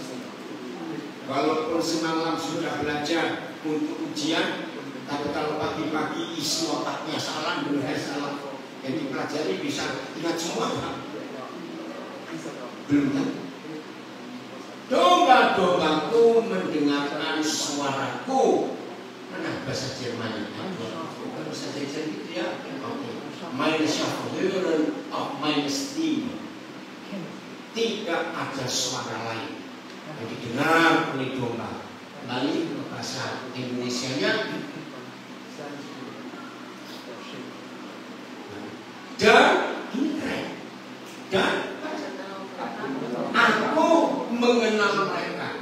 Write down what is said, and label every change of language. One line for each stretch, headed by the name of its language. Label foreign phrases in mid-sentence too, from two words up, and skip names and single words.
Indonesian: Walaupun semalam sudah belajar untuk ujian, tapi kalau pagi-pagi isi otaknya salah, benar salah, yang dipelajari bisa ingat semua kan? Belum kan? Domba-dombaku mendengarkan suaraku. Mana bahasa Jerman? Bukan bahasa Jerman gitu ya.
German: Meine Schaffhören auf meine Stimme.
Indonesian: Tidak ada suara lain yang didengar oleh domba. Kembali ke bahasa Indonesianya. Dan ini keren. Dan aku mengenal mereka.